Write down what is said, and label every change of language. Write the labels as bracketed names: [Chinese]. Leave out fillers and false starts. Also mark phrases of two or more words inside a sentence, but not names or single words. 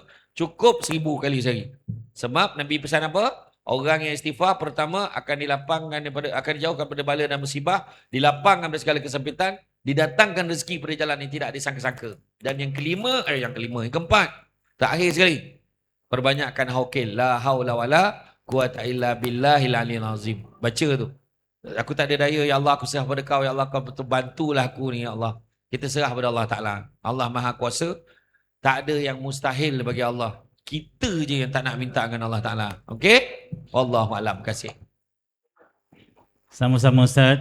[Malay] Cukup 1000 kali sehari. Sebab Nabi pesan apa? Orang yang istighfar pertama akan akan dijauhkan daripada bala dan musibah, dilapangkan dari segala kesempitan, didatangkan rezeki pada jalan yang tidak disangka-sangka. Dan yang keempat, terakhir sekali, perbanyakkan haukil, [Arabic] لا حول ولا قوة إلا بالله العلي العظيم. [Malay] Baca tu. Aku tak ada daya, Ya Allah, aku serah pada kau, Ya Allah, kau betul bantulah aku ni, Ya Allah. Kita serah pada Allah Ta'ala. Allah Maha Kuasa. Tak ada yang mustahil bagi Allah. Kita je yang tak nak minta dengan Allah Ta'ala. Okey? Wallahualam. Kasih. Sama-sama Ustaz.